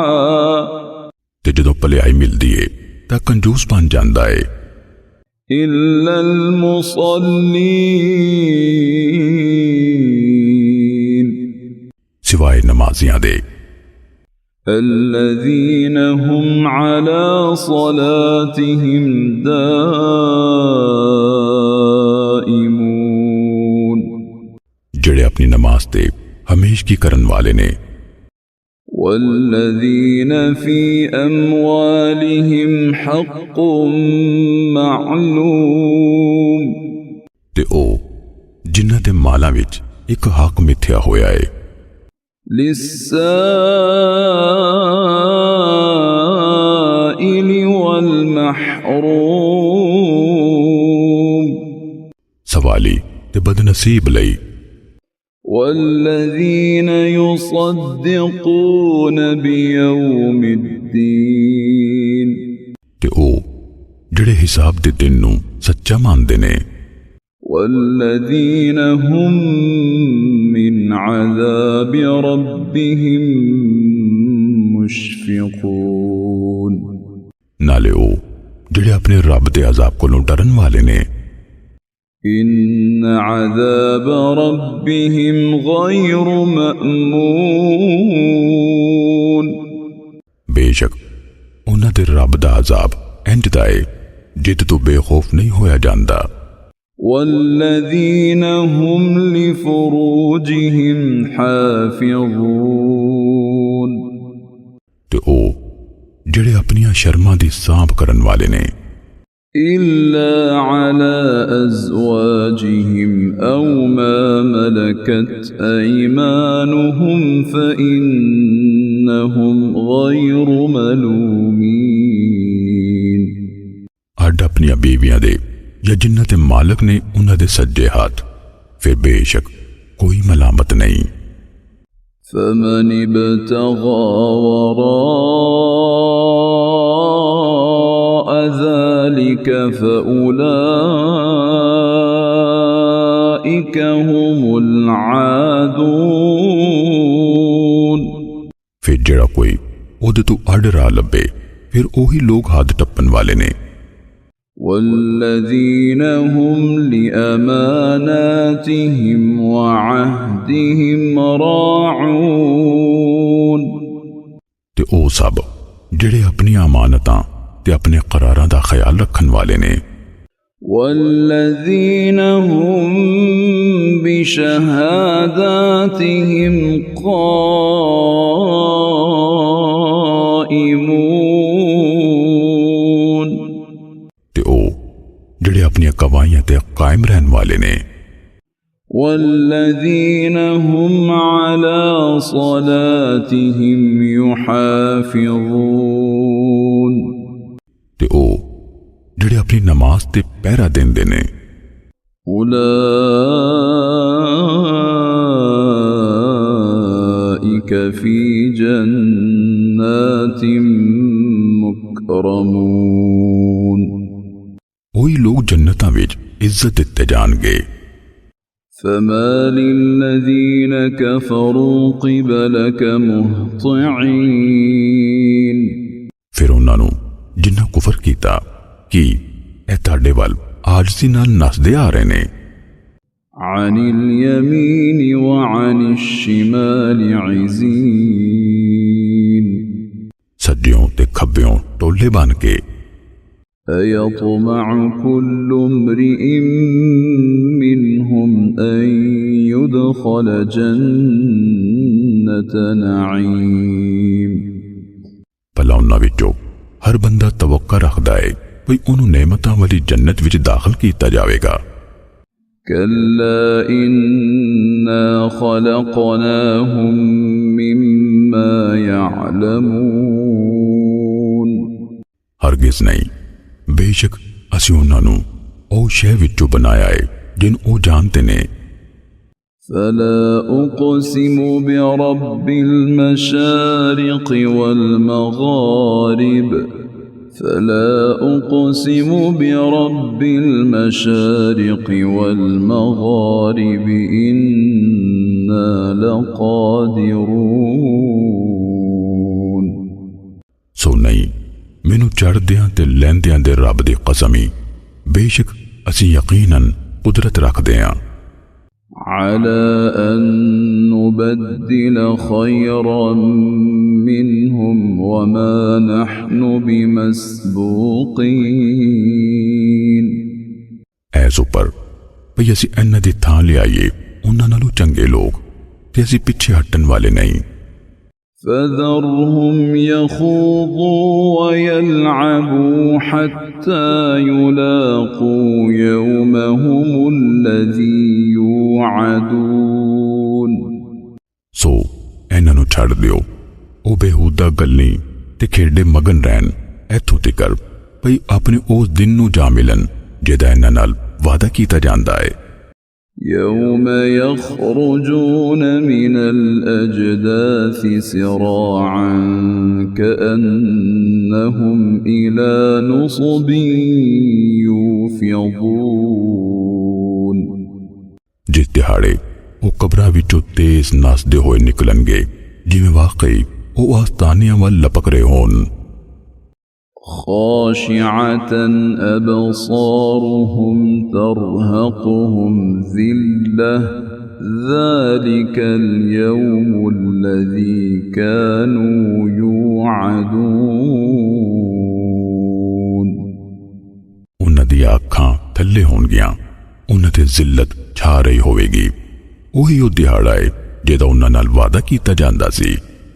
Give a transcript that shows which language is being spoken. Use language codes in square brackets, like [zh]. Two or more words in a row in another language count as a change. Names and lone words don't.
[pa] ਤੇ ਜਦੋਂ ਭਲਾਈ ਮਿਲਦੀ ਹੈ ਤਾਂ ਕੰਜੂਸ ਬਣ ਜਾਂਦਾ ਹੈ। [ar] إلا المصلين. [pa] ਸਿਵਾਏ ਨਮਾਜ਼ੀਆਂ ਦੇ। [ar] الذين هم على صلاتهم دائمون. [pa] ਜਿਹੜੇ ਆਪਣੀ ਨਮਾਜ਼ ਤੇ ਹਮੇਸ਼ ਕੀ ਕਰਨ ਵਾਲੇ ਨੇ। [ar] والذين في أموالهم حق معلوم. [pa] ਤੇ ਓ ਜਿਨ੍ਹਾਂ ਦੇ ਮਾਲਾਂ ਵਿਚ ਇਕ ਹੱਕ ਮਿਥਿਆ ਹੋਇਆ ਹੈ। [ar] للسائل و محروم [pa] ਸਵਾਲੀ ਤੇ ਬਦਨਸੀਬ ਲਈ [ar] والذين يصدقون بيوم الدين [pa] ਤੇ ਓ ਜਿਹੜੇ ਹਿਸਾਬ ਦੇ ਦਿਨ ਨੂੰ ਸੱਚਾ ਮੰਨਦੇ ਨੇ [ar] والذين هم من عذاب ربهم مشفقون [pa] ਨਾਲੇ ਉਹ ਜਿਹੜੇ ਆਪਣੇ ਰੱਬ ਦੇ ਅਜ਼ਾਬ ਕੋਲੋਂ ਡਰਨ ਵਾਲੇ ਨੇ [ar] إن عذاب ربهم غير مأمون [pa] ਬੇਸ਼ੱਕ ਉਹਨਾਂ ਦੇ ਰੱਬ ਦਾ ਅਜ਼ਾਬ ਇੰਜ ਦਾ ਏ ਜਿੱਤ ਤੋਂ ਬੇਖੌਫ ਨਹੀਂ ਹੋਇਆ ਜਾਂਦਾ [ar] والذين هم لفروجهم حافظون [pa] ਤੇ ਉਹ ਜਿਹੜੇ ਆਪਣੀਆਂ ਸ਼ਰਮਾਂ ਦੀ ਸਾਂਭ ਕਰਨ ਵਾਲੇ ਨੇ [ar] إلا على أزواجهم أو ما ملكت أيمانهم فإنهم غير ملومين [pa] ਅੱਡ ਆਪਣੀਆਂ ਬੀਵੀਆਂ ਦੇ ਜਾਂ ਜਿਨ੍ਹਾਂ ਦੇ ਮਾਲਕ ਨੇ ਉਹਨਾਂ ਦੇ ਸੱਜੇ ਹੱਥ ਫਿਰ ਬੇਸ਼ੱਕ ਕੋਈ ਮਲਾਮਤ ਨਹੀਂ [ar] فمن ابتغى وراء ذلك فأولئك هم العادون [pa] ਫਿਰ ਜਿਹੜਾ ਕੋਈ ਉਹਦੇ ਤੋਂ ਅੱਡ ਰਾਹ ਲੱਭੇ ਫਿਰ ਉਹੀ ਲੋਕ ਹੱਦ ਟੱਪਣ ਵਾਲੇ ਨੇ [ar] والذين هم لأماناتهم وعهدهم راعون [pa] ਤੇ ਉਹ ਸਭ ਜਿਹੜੇ ਆਪਣੀਆਂ ਅਮਾਨਤਾਂ ਤੇ ਆਪਣੇ ਕਰਾਰਾਂ ਦਾ ਖਿਆਲ ਰੱਖਣ ਵਾਲੇ ਨੇ [ar] والذين هم بشهاداتهم قائمون [pa] ਤੇ ਉਹ ਜਿਹੜੇ ਆਪਣੀਆਂ ਗਵਾਹੀਆਂ ਤੇ ਕਾਇਮ ਰਹਿਣ ਵਾਲੇ ਨੇ [ar] والذين هم على صلاتهم يحافظون [pa] ਤੇ ਉਹ ਜਿਹੜੇ ਆਪਣੀ ਨਮਾਜ਼ ਤੇ ਪਹਿਰਾ ਦਿੰਦੇ ਨੇ [ar] أولئك في جنات مكرمون [pa] ਉਹੀ ਲੋਕ ਜੰਨਤਾਂ ਵਿੱਚ ਇੱਜ਼ਤ ਦਿੱਤੇ ਜਾਣਗੇ [ar] فما للذين كفروا قبلك مهطعين [pa] ਫਿਰ ਉਹਨਾਂ ਨੂੰ ਜਿਨ੍ਹਾਂ ਕੁਫਰ ਕੀਤਾ ਕਿ ਇਹ ਤੁਹਾਡੇ ਵੱਲ ਆਜਜ਼ੀ ਨਾਲ ਨੱਸਦੇ ਆ ਰਹੇ ਨੇ [ar] عن اليمين وعن الشمال عزين [pa] ਸੱਜਿਓਂ ਤੇ ਖੱਬਿਓਂ ਟੋਲੇ ਬਣ ਕੇ [ar] أيطمع كل امرئ منهم أن يدخل جنة نعيم [pa] ਭਲਾ ਉਹਨਾਂ ਵਿੱਚੋਂ ਹਰ ਬੰਦਾ ਤਵੱਕਾ ਰੱਖਦਾ ਹੈ ਵੀ ਉਹਨੂੰ ਨਿਮਤਾਂ ਵਾਲੀ ਜੰਨਤ ਵਿੱਚ ਦਾਖਲ ਕੀਤਾ ਜਾਵੇਗਾ [ar] كلا إنا خلقناهم مما يعلمون [pa] ਹਰਗਿਜ਼ ਨਹੀਂ ਬੇਸ਼ੱਕ ਅਸੀਂ ਉਹਨਾਂ ਨੂੰ ਉਹ ਸ਼ੈ ਵਿੱਚੋਂ ਬਣਾਇਆ ਹੈ ਜਿਨ ਉਹ ਜਾਣਦੇ ਨੇ [ar] فلا أقسم برب المشارق والمغارب فلا أقسم برب المشارق والمغارب إنا لقادرون [pa] ਸੋ ਨਹੀਂ ਮੈਨੂੰ ਚੜ੍ਹਦਿਆਂ ਤੇ ਲਹਿੰਦਿਆਂ ਦੇ ਰੱਬ ਦੀ ਕਸਮ ਹੀ ਬੇਸ਼ੱਕ ਅਸੀਂ ਯਕੀਨਨ ਕੁਦਰਤ ਰੱਖਦੇ ਹਾਂ [ar] على أن نبدل خيرا منهم وما نحن بمسبوقين [pa] ਐਸ ਉੱਪਰ ਭਈ ਅਸੀਂ ਇਹਨਾਂ ਦੀ ਥਾਂ ਲਿਆਈਏ ਉਹਨਾਂ ਨਾਲੋਂ ਚੰਗੇ ਲੋਕ ਤੇ ਅਸੀਂ ਪਿੱਛੇ ਹਟਣ ਵਾਲੇ ਨਹੀਂ [ar] فذرهم يخوضوا ويلعبوا حتى يلاقوا يومهم الذي يوعدون [pa] ਸੋ ਇਹਨਾਂ ਨੂੰ ਛੱਡ ਦਿਓ ਉਹ ਬੇਹੂਦਾ ਗੱਲਾਂ ਤੇ ਖੇਡੇ ਮਗਨ ਰਹਿਣ ਇੱਥੋਂ ਤੀਕਰ ਭਈ ਆਪਣੇ ਉਸ ਦਿਨ ਨੂੰ ਜਾ ਮਿਲਣ ਜਿਹਦਾ ਇਹਨਾਂ ਨਾਲ ਵਾਅਦਾ ਕੀਤਾ ਜਾਂਦਾ ਹੈ। [ar] يوم يخرجون من الأجداث سراعا كأنهم إلى نصب يوفضون। [pa] ਜਿਸ ਦਿਹਾੜੇ ਉਹ ਕਬਰਾਂ ਵਿੱਚੋਂ ਤੇਜ਼ ਨੱਸਦੇ ਹੋਏ ਨਿਕਲਣਗੇ ਜਿਵੇਂ ਵਾਕਈ ਉਹ ਆਸਤਾਨਿਆਂ ਵੱਲ ਲਪਕ ਰਹੇ ਹੋਣ। [ar] خاشعة أبصارهم ترهقهم ذلة ذلك اليوم الذي كانوا يوعدون। [pa] ਉਹਨਾਂ ਦੀਆਂ ਅੱਖਾਂ ਥੱਲੇ ਹੋਣਗੀਆਂ, ਉਹਨਾਂ ਤੇ ਜ਼ਿਲਤ ਛਾ ਰਹੀ ਹੋਵੇਗੀ। ਉਹੀ ਉਹ ਦਿਹਾੜਾ ਹੈ ਜਿਹਦਾ ਉਹਨਾਂ ਨਾਲ ਵਾਅਦਾ ਕੀਤਾ ਜਾਂਦਾ ਸੀ।